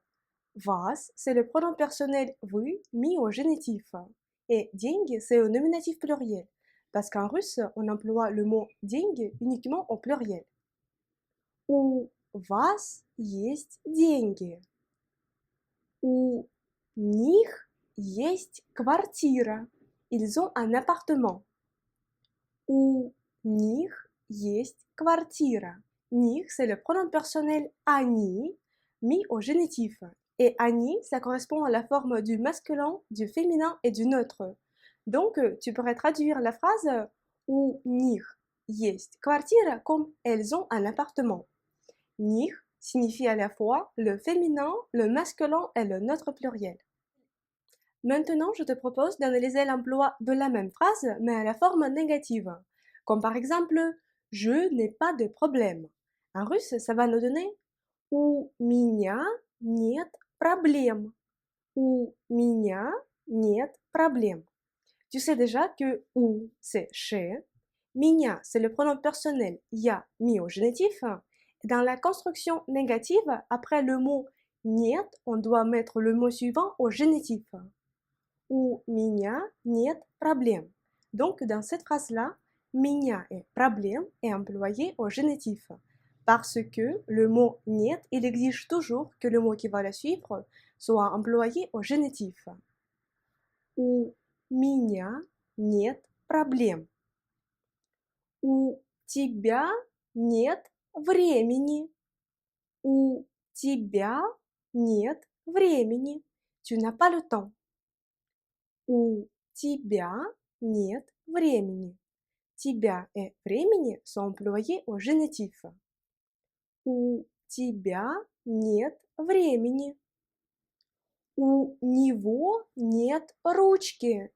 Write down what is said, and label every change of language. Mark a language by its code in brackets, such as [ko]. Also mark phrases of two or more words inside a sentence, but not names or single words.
[ru] Вас, [fr] c'est le pronom personnel вы, mis au génitif. Et деньги, c'est au nominatif pluriel. Parce qu'en russe, on emploie le mot деньги uniquement au pluriel. [ru] У вас есть деньги. У них есть квартира. [fr] Ils ont un appartement. [ru] У них есть квартира. Них, [fr] c'est le pronom personnel они, mis au génitif. Et они, ça correspond à la forme du masculin, du féminin et du neutre. Donc, tu pourrais traduire la phrase [ru] у них есть квартира [fr] comme elles ont un appartement. Них signifie à la fois le féminin, le masculin et le neutre pluriel. Maintenant, je te propose d'analyser l'emploi de la même phrase, mais à la forme négative. Comme par exemple, je n'ai pas de problème. En russe, ça va nous donner [ru] у меня нет проблем. У меня нет проблем. [fr] Tu sais déjà que «у» c'est chez, «меня» c'est le pronom personnel «я» mis au génitif. Dans la construction négative, après le mot «нет», on doit mettre le mot suivant au génitif. [ru] «У меня нет проблем». [fr] Donc, dans cette phrase-là, «меня» et «проблем» est employé au génitif. Parce que le mot «нет», il exige toujours que le mot qui va le suivre soit employé au génitif. [ru] «У меня нет проблем». «У тебя нет времени». «У тебя нет времени». [fr] Tu n'as pas le temps. [ru] «У тебя нет времени». [fr] «Тебя» et «времени» sont employés au génitif. [ru] «У тебя нет времени». «У него нет ручки».